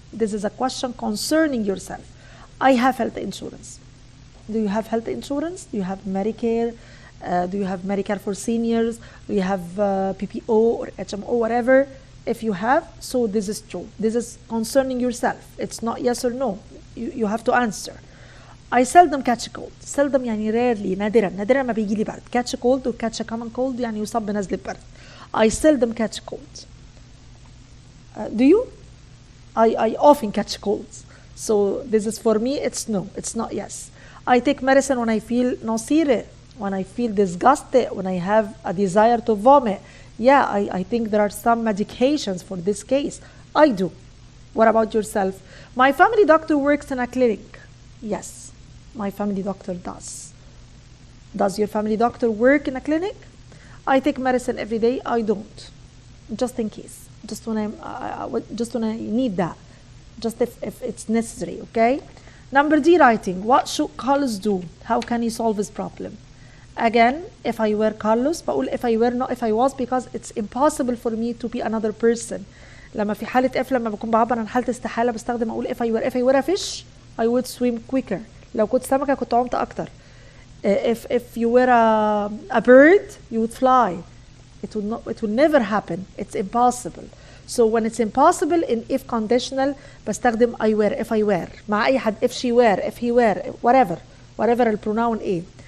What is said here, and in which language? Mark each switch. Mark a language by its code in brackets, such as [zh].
[en] This is a question concerning yourself. I have health insurance. Do you have health insurance? Do you have Medicare? Do you have Medicare for seniors? Do you have PPO or HMO, whatever? If you have, so this is true. This is concerning yourself. It's not yes or no. You have to answer. I seldom catch a cold. [ar] Seldom يعني rarely, نادرا ما بيجي لي برد. [en] Catch a cold or catch a common cold [ar] يعني يصاب بنزلة برد. [en] I seldom catch colds. Do you? I often catch colds. So this is for me, it's no, it's not yes. I take medicine when I feel nausea, when I feel disgusted, when I have a desire to vomit. Yeah, I think there are some medications for this case. I do. What about yourself? My family doctor works in a clinic. Yes, my family doctor does. Does your family doctor work in a clinic? I take medicine every day. I don't. Just in case. Just when I need that. Just if it's necessary, okay? Number D, writing. What should Carlos do? How can he solve his problem? Again, if I were Carlos, [ar] بقول [en] if I were not if I was, because it's impossible for me to be another person. [ar] لما في حالة if لما بكون بعبر عن حالة استحالة بستخدم أقول [en] if I were a fish, I would swim quicker. [ar] لو كنت سمكة كنت عمت أكتر. [en] If you were a bird, you would fly. It will never happen. It's impossible. So when it's impossible in if conditional [ar] بستخدم [en] I were, if I were. [ar] مع أي حد, [en] if she were, if he were, whatever الpronoun إيه.